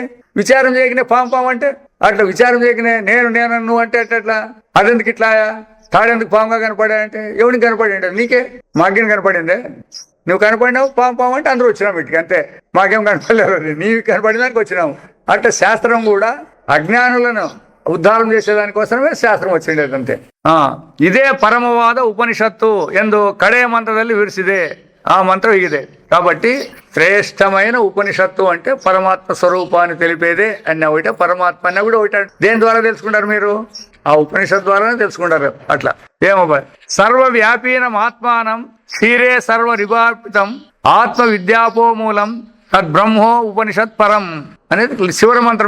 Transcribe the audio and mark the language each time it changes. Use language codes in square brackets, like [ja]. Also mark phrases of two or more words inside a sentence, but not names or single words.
[te] విచారం చేయకనే పాము అంటే అట్లా విచారం చేయకనే నేను నువ్వు అంటే అట్లా అదెందుకు ఇట్లా తాడెందుకు పాముగా కనపడాయంటే ఎవరికి కనపడిండే? నీకే. మాకేం కనపడిందే? నువ్వు కనపడినావు పాము అంటే అందరూ వచ్చినాం వీటికి, అంతే. మాకేం కనపడలేదు, నీవు కనపడిన దానికి వచ్చినాము. అట్లా శాస్త్రం కూడా అజ్ఞానులను ఉద్ధారం చేసేదానికోసమే శాస్త్రం వచ్చిండేది, అంతే. ఇదే పరమవాద ఉపనిషత్తు [kn] ಎಂದು ಕಡೆಯ ಮಂತ್ರದಲ್ಲಿ ವಿವರಿಸಿದೆ. [te] ఆ మంత్రం ఇదే. కాబట్టి శ్రేష్టమైన ఉపనిషత్తు అంటే పరమాత్మ స్వరూపాన్ని తెలిపేదే అని ఒకటే. పరమాత్మ అన్న కూడా ఒకటే. దేని ద్వారా తెలుసుకుంటారు మీరు? ఆ ఉపనిషత్తు ద్వారానే తెలుసుకుంటారు. అట్లా ఏమో [sa] సర్వవ్యాపీనం ఆత్మానం క్షీరే సర్వ రివార్పితం ఆత్మ విద్యాపోమూలం తద్బ్రహ్మో ఉపనిషత్ పరం [te] అనేది శివర మంత్రం.